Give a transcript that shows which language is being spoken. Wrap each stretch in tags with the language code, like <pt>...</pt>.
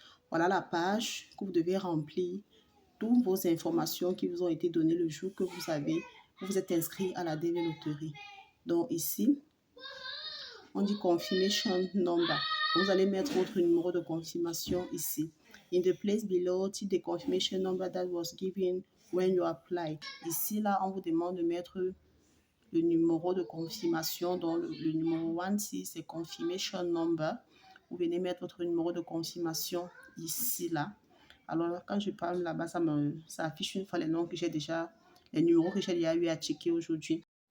<fr>Voilà la page que vous devez remplir. Toutes vos informations qui vous ont été données le jour que vous êtes inscrit à la DV Loterie. Donc, ici, on dit Confirmation Number. Vous allez mettre votre numéro de confirmation ici.</fr> <en>In the place below, type de confirmation number that was given when you applied.</en> <fr>Ici, là, on vous demande de mettre le numéro de confirmation. Donc, le numéro 1, c'est confirmation number. Vous venez mettre votre numéro de confirmation ici, là. Alors, quand je parle là-bas, ça affiche une fois les numéros que j'ai déjà eu à checker aujourd'hui.</fr>